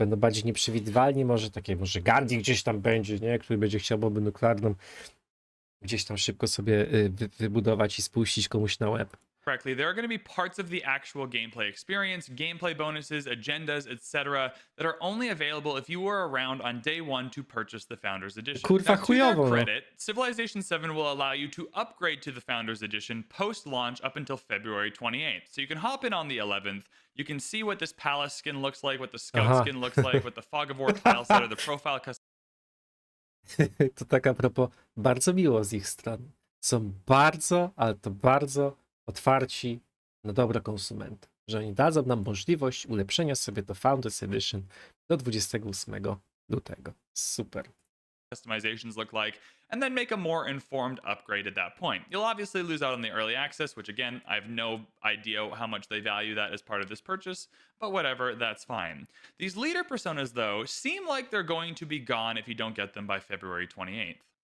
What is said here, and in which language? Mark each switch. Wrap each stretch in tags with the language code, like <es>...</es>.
<pl>Będą bardziej nieprzewidywalni, może Gandhi gdzieś tam będzie, nie? Który będzie chciał bombę nuklearną gdzieś tam szybko sobie wybudować i spuścić komuś na łeb.</pl> <en>there are going to be parts of the actual gameplay experience, gameplay bonuses, agendas, etc., that are only available if you were around on day one to purchase the Founders Edition.</en> <pl>Kurwa</pl> <en>Now, to their</en> <pl>chujowo, no.</pl> <en>credit, Civilization 7 will allow you to upgrade to the Founders Edition post-launch up until February 28th. So you can hop in on the 11th. You can see what this palace skin looks like, what the scout skin looks like, what the Fog of War tile set or the profile custom.</en> <pl>To tak a propos, bardzo miło z ich stron. Są bardzo, ale to bardzo otwarci na dobro konsumenta. Że oni dadzą nam możliwość ulepszenia sobie do Founders Edition do 28 lutego. Super.</pl> <en>Customizations look like, and then make a more informed upgrade at that point. You'll obviously lose out on the early access, which again, I have no idea how much they value that as part of this purchase, but whatever, that's fine. These leader personas, though, seem like they're going to be gone if you don't get them by February 28th.</en>